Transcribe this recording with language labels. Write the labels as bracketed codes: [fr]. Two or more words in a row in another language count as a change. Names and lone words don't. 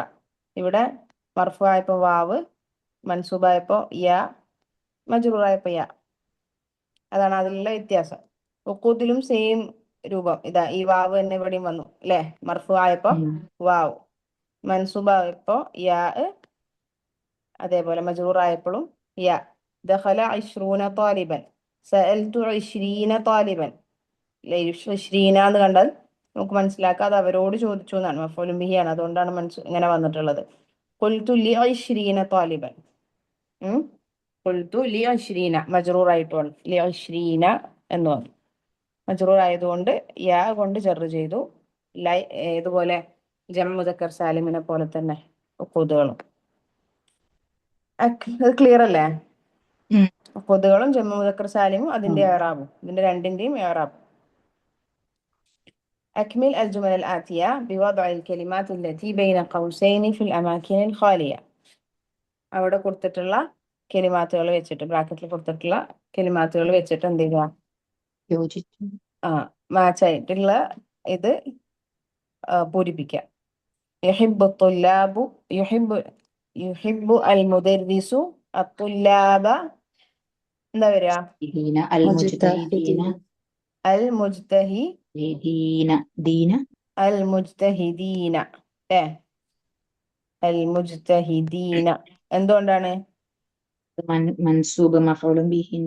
[ml] ഇവിടെ മർഫു ആയപ്പോ വാവ്, മൻസൂബായപ്പോ യാ, മജ്റൂറായപ്പോ യാ. അതാണ് അതിലുള്ള വ്യത്യാസം. ഉഖൂദിലും സെയിം രൂപം ഇതാ, ഈ വാവ് തന്നെ ഇവിടെയും വന്നു അല്ലെ? മർഫു ആയപ്പോ വാവ്, മൻസൂബായപ്പോ യാ, അതേപോലെ മജ്റൂറായപ്പോഴും യ [ar] دخل 20 طالبا سألت 20 طالبا [ml] 20 എന്ന് കണ്ടാൽ നമുക്ക് മനസ്സിലാക്കാം അത് അവരോട് ചോദിച്ചു എന്നാണ്. [ar] مفعول به, [ml] അതുകൊണ്ടാണ് ഇങ്ങനെ വന്നിട്ടുള്ളത്. [ar] قلت ل 20 طالبا قلت ل 20 [ml] മജ്റൂർ ആയിട്ടാണ് ലി 20 എന്ന് പറഞ്ഞു. മജ്റൂർ ആയതുകൊണ്ട് യാ കൊണ്ട് ജർ ചെയ്തു. ഇതുപോലെ [ar] جمع مذكر سالم [ml] പോലെ തന്നെ ഉഖൂദുകളും. ക്ലിയർ അല്ലേ? ഉഖൂദുകളും [ar] جمع مذكر سالم [ml] അതിന്റെ ഇഅ്റാബും, ഇതിന്റെ രണ്ടിന്റെയും ഇഅ്റാബ്. [ar] أكمل الجمل الآتية بوضع الكلمات التي بين قوسين في الأماكن الخالية. [ml] അവിടെ കൊടുത്തിട്ടുള്ള കെലിമാത്തുകൾ വെച്ചിട്ട്, ബ്രാക്കറ്റിൽ കൊടുത്തിട്ടുള്ള കെലിമാത്തുകൾ വെച്ചിട്ട് എന്ത് ചെയ്യുക? യോജിച്ചു. മാച്ച് ആയിട്ടുള്ള ഇത് പൂരിപ്പിക്കുക. [ar] يحب الطلاب يحب المدرس الطلاب [ml] എന്താ വരിക? [ar] المجتهدين المجتهدين المجتهدين എന്തുകൊണ്ടാണ്? منصوب مفعول به